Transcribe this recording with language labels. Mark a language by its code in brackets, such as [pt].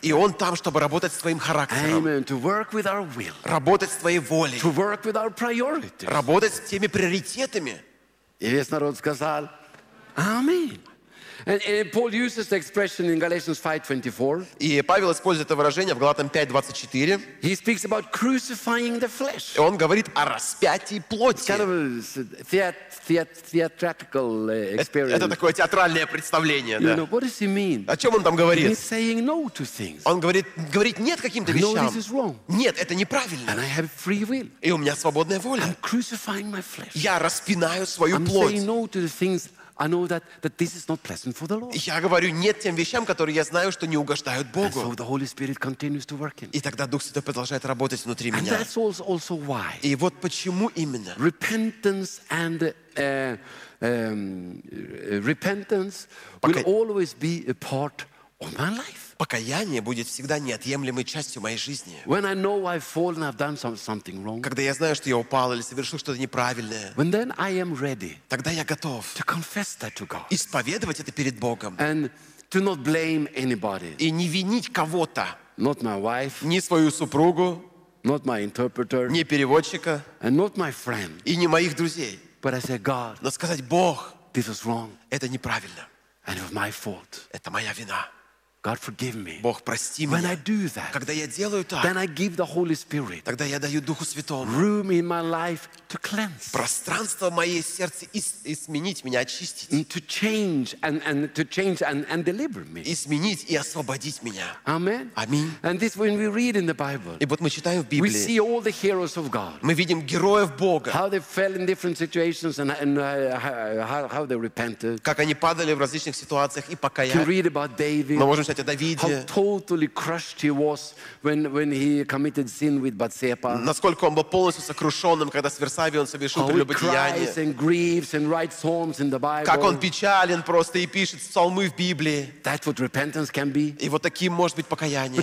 [ru] И Он там, чтобы работать с твоим характером. [en] Amen. To work with our will. [ru] Работать с твоей волей. [en] To work with our priorities. [ru] Работать с теми приоритетами. И весь народ сказал: Аминь. [en] And Paul uses the expression in Galatians 5:24. [ru] И Павел использует это выражение в Галатам 5:24. [en] He speaks about crucifying the flesh. [ru] Он говорит о распятии плоти. [en] Kind of theatrical experience. [ru] Это такое театральное представление, [en] you [ru] да. [en] Know, what does he mean? [ru] О чем он там говорит? [en] He's saying no to things. [ru] Он говорит нет каким-то вещам. [en] No, this is wrong. [ru] Нет, это неправильно. [en] And I have free will. [ru] И у меня свободная воля. [en] I'm crucifying my flesh. [ru] Я распинаю свою [en] I'm [ru] плоть. [en] I'm saying no to the things I know that this is not pleasant for the Lord. [ru] Я говорю нет тем вещам, которые я знаю, что не угождают Богу. [en] And so the Holy Spirit continues to work in. [ru] И тогда Дух Святой продолжает работать внутри [en] and [ru] меня. [en] And that's also why. [ru] И вот почему именно. [en] Repentance and repentance will always be a part of my life. [ru] Покаяние будет всегда неотъемлемой частью моей жизни. [en] When I know I've fallen, I've done something wrong. [ru] Когда я знаю, что я упал или совершил что-то неправильное. [en] When then I am ready. [ru] Тогда я готов. [en] To confess that to God. [ru] Исповедовать это перед Богом. [en] And to not blame anybody. [ru] И не винить кого-то. [en] Not my wife. [ru] Не свою супругу. [en] Not my interpreter. [ru] Не переводчика. [en] And not my friend. [ru] И не моих друзей. [en] But I say, God. [ru] Но сказать, Бог. [en] This is wrong. [ru] Это неправильно. [en] And it's my fault. [ru] Это моя вина. [en] God forgive me. [ru] Бог прости [en] when [ru] меня. [en] I do that, [ru] когда я делаю так, [en] then I give the Holy Spirit. [ru] Тогда я даю Духу Святому. [en] Room in my life to cleanse. [ru] Пространство в моей сердце изменить меня, очистить. [en] And to change and deliver me. [ru] Изменить и освободить меня. [en] Amen. [ru] Аминь. [en] And this when we read in the Bible. [ru] И вот мы читаем в Библии. [en] We see all the heroes of God. [ru] Мы видим героев Бога. [en] How they fell in different situations and how they repented. [ru] Как они падали в различных ситуациях и покаялись. [en] To read about David. [ru] Мы можем помышлять о Давиде. [en] How totally crushed he was when he committed sin with Bathsheba. [ru] Насколько он был полностью сокрушенным, когда с Версавией он совершил прелюбодеяние. [en] How he cries and grieves and writes psalms in the Bible. [ru] Как он печален просто и пишет псалмы в Библии. [en] That's what repentance can be. [ru] И вот таким может быть покаяние.